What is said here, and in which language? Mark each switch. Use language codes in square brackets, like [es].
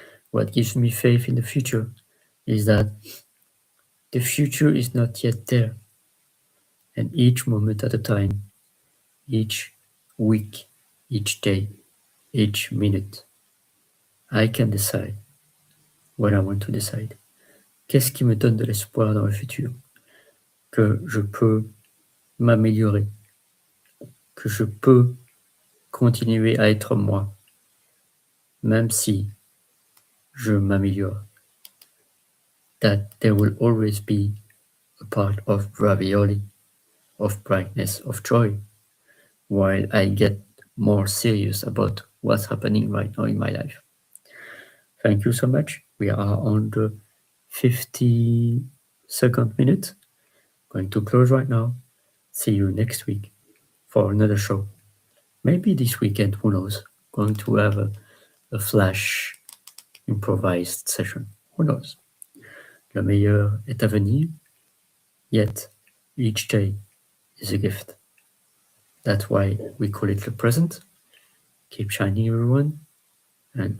[en] What gives me faith in the future is that the future is not yet there, and each moment at a time, each week, each day, each minute, I can decide what I want to decide. [fr] Qu'est-ce qui me donne de l'espoir dans le futur? Que je peux m'améliorer, que je peux continuer à être moi, même si je m'améliore. [en] That there will always be a part of ravioli, of brightness, of joy, while I get more serious about what's happening right now in my life. Thank you so much. We are on the 52nd minute. Going to close right now. See you next week for another show. Maybe this weekend, who knows? Going to have a flash improvised session. Who knows? [fr] Le meilleur est à venir, [en] yet each day is a gift. That's why we call it the present. Keep shining, everyone. And as